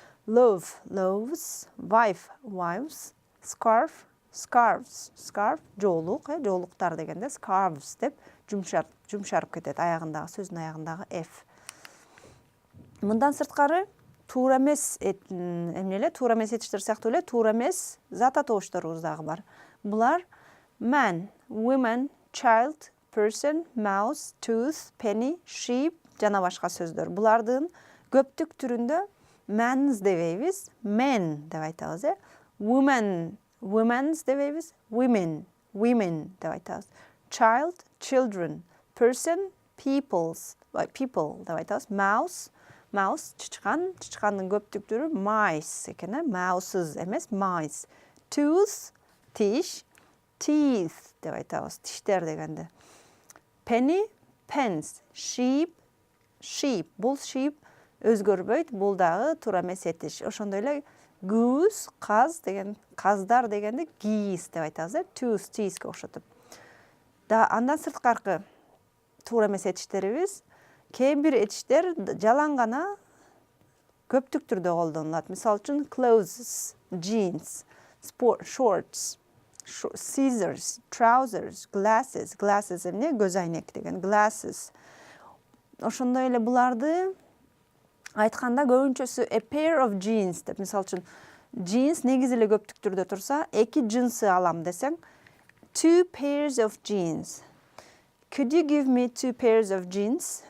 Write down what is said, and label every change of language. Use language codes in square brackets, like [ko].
[ky] Love, loves, wife, wives, scarf, scarves, scarf, жоолук, жоолуктар дегенде scarves деп жумшарып кетет аягындагы, сөздүн аягындагы f. Мындан сырткары туура эмес туура эмес этиштер сыяктуу эле туура эмес зат атоошторубуз дагы бар. Булар [en] man, woman, child, person, mouse, tooth, penny, sheep [ky] жана башка сөздөр. Булардын көптүк түрүндө man's дебейбиз, men деп айтабыз. [en] Woman, women's [ky] дебейбиз, [en] women, women [ky] деп айтабыз. [en] Child, children, person, peoples, people [ky] деп айтабыз. Mouse, mouse, чычкан, чычкандын көптүк түрү mice экен, mouses эмес, mice. Tooth, тиш, teeth деп айтабыз, тиштер дегенде. [en] Penny, pence, sheep, sheep. [ky] Бул sheep өзгөрбөйт, бул дагы туура эмес этиш. Ошондой эле goose, каз деген, каздар дегенде geese деп айтабыз, tooth, teethке окшотуп. Андан сырткаркы туура эмес этиштерибиз, кээ бир этиштер жалаң гана көптүк түрдө колдонулат. Мисалы үчүн [en] clothes, jeans, shorts, scissors, trousers, glasses, glasses [ky] эмне көз айнек деген, [en] glasses. [ky] Ошондой эле буларды айтканда көбүнчөсү [en] a pair of jeans [ky] деп, мисалы үчүн jeans негизи эле көптүк түрдө турса, эки джинсы алам десең, [en] two pairs of jeans. Could you give me two pairs of jeans?